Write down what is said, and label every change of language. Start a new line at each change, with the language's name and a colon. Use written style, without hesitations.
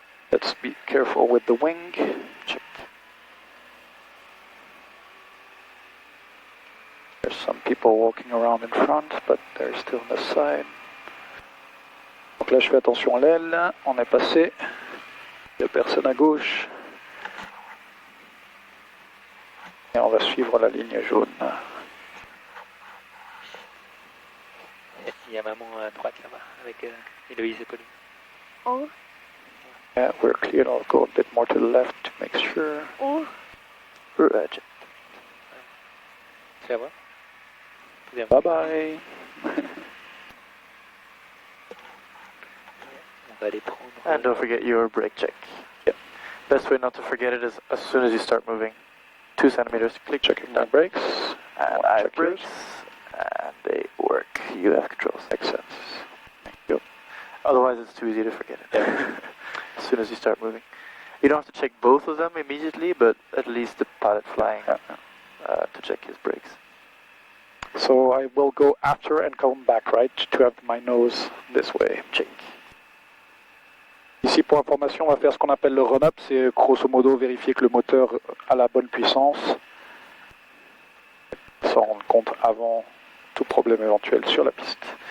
English: Let's be careful with the wing. Check. There's some people walking around in front, but they're still on the side.
French: Donc là, je fais attention à l'aile. On est passé. Il n'y a personne à gauche. Et on va suivre la ligne jaune. Il y a maman à droite là-bas, avec Héloïse et Pauline.
English: Oh. Yeah, we're clear. I'll go a bit more to the left to make sure. Roger.
French: Tu la vois? Bien.
English: Bye bye.
French: On va aller prendre.
English: And don't forget your brake check. Yep. Best way not to forget it is as soon as you start moving. 2 centimeters, click, Checking my brakes. and I have brakes, and they work. You have controls. Makes sense. Thank you. Otherwise, it's too easy to forget it. As soon as you start moving. You don't have to check both of them immediately, but at least the pilot flying to check his brakes. So I will go after and come back, right, to have my nose this way. Check.
French: Ici, pour information, on va faire ce qu'on appelle le run-up, c'est grosso modo vérifier que le moteur a la bonne puissance, s'en rendre compte avant tout problème éventuel sur la piste.